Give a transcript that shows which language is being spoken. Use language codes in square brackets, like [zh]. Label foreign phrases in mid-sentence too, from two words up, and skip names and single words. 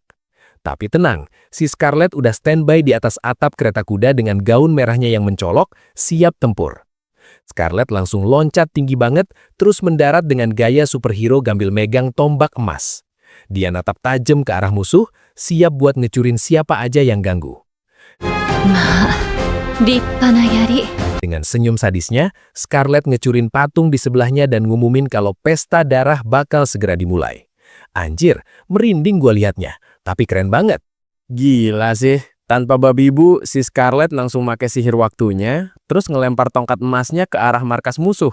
[id] Tapi tenang, si Scarlett udah standby di atas atap kereta kuda dengan gaun merahnya yang mencolok, siap tempur. Scarlett langsung loncat tinggi banget, terus mendarat dengan gaya superhero sambil megang tombak emas. Dia natap tajam ke arah musuh, siap buat ngecurin siapa aja yang ganggu. [ja] まあ、立派な槍。 [id] Dengan senyum sadisnya, Scarlett ngecurin patung di sebelahnya dan ngumumin kalau pesta darah bakal segera dimulai. Anjir, merinding gua liatnya, tapi keren banget. Gila sih, tanpa babi ibu, si Scarlett langsung pakai sihir waktunya, terus ngelempar tongkat emasnya ke arah markas musuh.